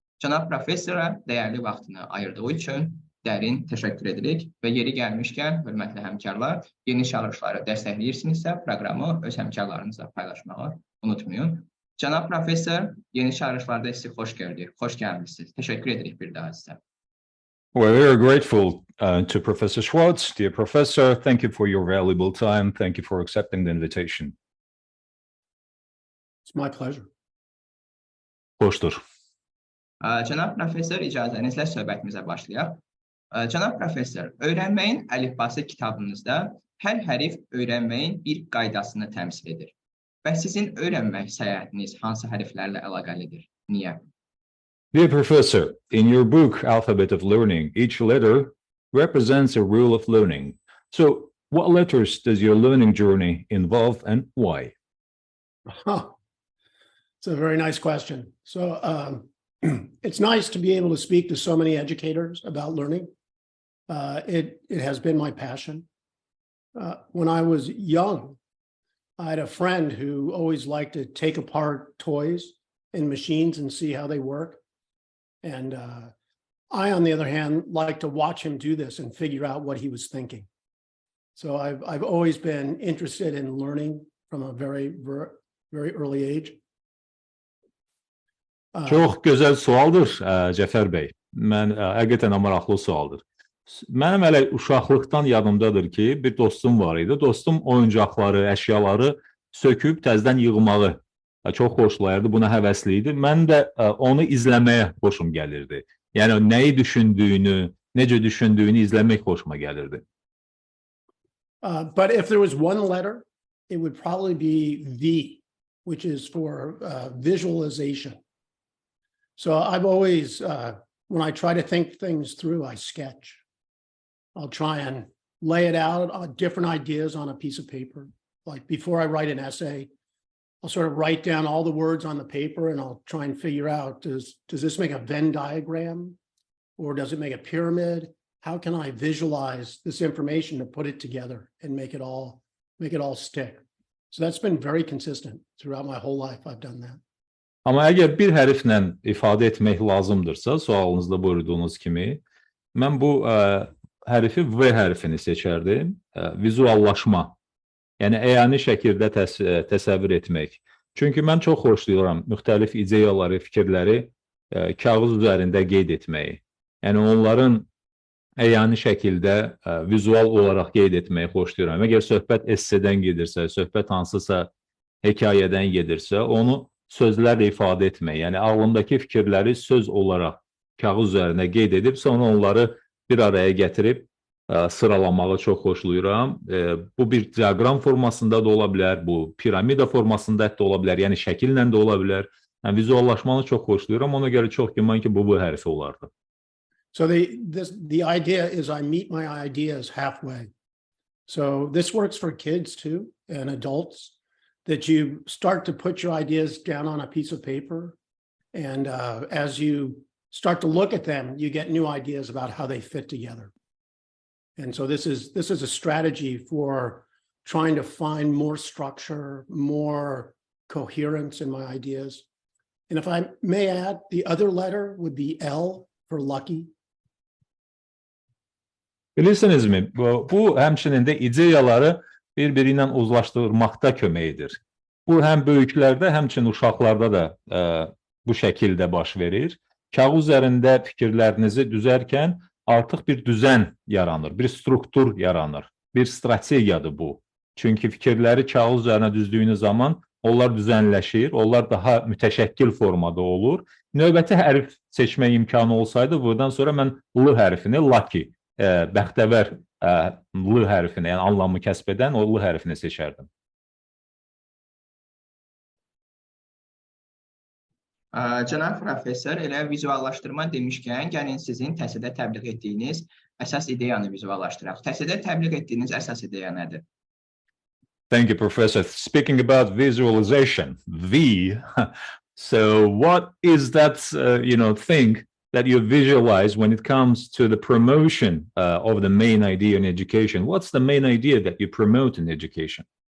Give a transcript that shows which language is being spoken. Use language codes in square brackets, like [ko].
[az] Cənab professora dəyərli vaxtını ayırdığı üçün dərin təşəkkür edirik və yeri gəlmişkən, hörmətli həmkarlar, yeni çağırışları dəstəkləyirsinizsə, proqramı öz həmkarlarınızla paylaşmağı unutmayın. Cənab professor, yeni çağırışlarda sizi xoş gördük, xoş gəlmişsiniz. Təşəkkür edirik bir daha sizə. [en] Well, we are grateful to Professor Schwartz. Dear Professor, thank you for your valuable time. Thank you for accepting the invitation. It's my pleasure. [az] Xoşdur. Cənab professor, icazənizlə söhbətimizə başlayaq. Cənab professor, Öyrənməyin əlifbası kitabınızda Hər hərf öyrənməyin bir qaydasını təmsil edir. Və sizin öyrənmək səyahətiniz hansı hərflərlə əlaqəlidir? Niyə? [en] Dear Professor, in your book, Alphabet of Learning, each letter represents a rule of learning. So, what letters does your learning journey involve and why? It's a very nice question. So, it's nice to be able to speak to so many educators about learning. It has been my passion. When I was young, I had a friend who always liked to take apart toys and machines and see how they work. And I, on the other hand, like to watch him do this and figure out what he was thinking. So I've always been interested in learning from a very early age. [az] Çox gözəl sualdır, Cəfər bəy. Mən həqiqətən maraqlı sualdır. Mənim hələ uşaqlıqdan yadımdadır ki, bir dostum var idi. Dostum oyuncaqları, əşyaları söküb təzədən yığmağı çox xoşlayırdı, buna həvəsli idi. Mən də onu izləməyə xoşum gəlirdi. Yəni nəyi düşündüyünü, necə düşündüyünü izləmək xoşuma gəlirdi. [en] But if there was one letter, it would probably be V, which is for visualization. So I've always, when I try to think things through, I sketch. I'll try and lay it out on different ideas on a piece of paper. Like before I write an essay, I'll sort of write down all the words on the paper and I'll try and figure out, does this make a Venn diagram? Or does it make a pyramid? How can I visualize this information to put it together and make it all stick? So that's been very consistent throughout my whole life. I've done that. [az] Amma əgər bir hərflə ifadə etmək lazımdırsa, sualınızda buyurduğunuz kimi, mən bu hərfi V hərfini seçərdim, vizuallaşma. Yəni, əyani şəkildə təsəvvür etmək. Çünki mən çox xoşlayıram müxtəlif ideyaları, fikirləri kağız üzərində qeyd etməyi. Yəni, onların əyani şəkildə vizual olaraq qeyd etməyi xoşlayıram. Əgər söhbət essedən gedirsə, söhbət hansısa hekayədən gedirsə, onu sözlərlə ifadə etmək. Yəni, ağlımdakı fikirləri söz olaraq kağız üzərində qeyd edib, sonra onları bir araya gətirib sıralamağı çox xoşlayıram. Bu bir diaqram formasında da ola bilər, bu piramida formasında da ola bilər, yəni şəkillə də ola bilər. Yəni, vizuallaşmanı çox xoşlayıram, ona görə çox güman ki, bu hərfi olardı. [en] So the idea is I meet my ideas halfway. So this works for kids too and adults, that you start to put your ideas down on a piece of paper, and as you start to look at them, you get new ideas about how they fit together. And so this is a strategy for trying to find more structure, more coherence in my ideas. And if I may add, the other letter would be L for lucky. [az] Bilirsinizmi, bu həmçinin də ideyaları bir-biri ilə uzlaşdırmaqda kömək edir. Bu həm böyüklərdə, həmçinin uşaqlarda da bu şəkildə baş verir. Kağız üzərində fikirlərinizi düzərkən artıq bir düzən yaranır, bir struktur yaranır, bir strategiyadır bu. Çünki fikirləri kağız üzərinə düzdüyünüz zaman onlar düzənləşir, onlar daha mütəşəkkil formada olur. Növbəti hərf seçmək imkanı olsaydı, buradan sonra mən L hərfini, lucky, bəxtəvər L hərfini, yəni anlamı kəsb edən o L hərfini seçərdim. Cənab professor, elə vizuallaşdırma demişkən, gəlin sizin təhsildə təbliğ etdiyiniz əsas ideyanı vizuallaşdıraq. Təhsildə təbliğ etdiyiniz əsas ideya nədir? [en] Thank you, Professor. Speaking about visualization, V, so what is that, thing that you visualize when it comes to the promotion of the main idea in education? What's the main idea that you promote in education?